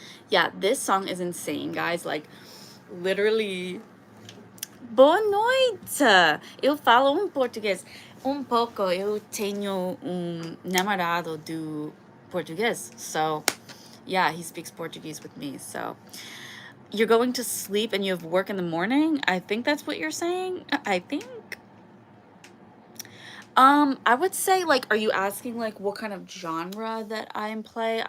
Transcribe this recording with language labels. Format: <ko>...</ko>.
<en>Yeah, this song is insane, guys. Like, literally.</en> <pt>Boa noite! Eu falo português pouco. Eu tenho namorado do português.</pt> <en>So, yeah, he speaks Portuguese with me. So, you're going to sleep and you have work in the morning? I think that's what you're saying. I think. I would say, like, are you asking, like, what kind of genre that I play?</en>